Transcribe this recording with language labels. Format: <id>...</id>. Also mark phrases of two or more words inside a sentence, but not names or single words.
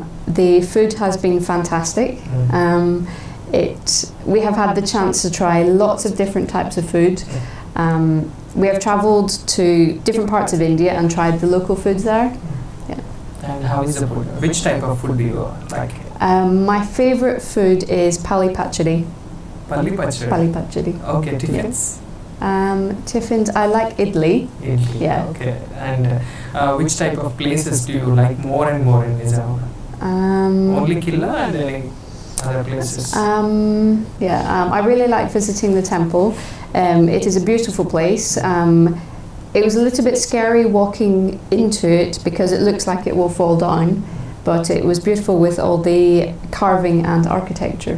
<en>The food has been fantastic. We have had the chance to try lots of different types of food. We have travelled to different parts of India and tried the local foods there. And how is the food? Which type of food do you like? My favourite food is pali pachadi. Palli pachadi. Pali pachadi. Okay, tiffins? Tiffins, I like idli. Idli. Yeah. Okay. And which type of places do you like more and more in Nizamabad? Only Killa and any other places? I really like visiting the temple. It is a beautiful place. It was a little bit scary walking into it because it looks like it will fall down, but it was beautiful with all the carving and architecture.</en>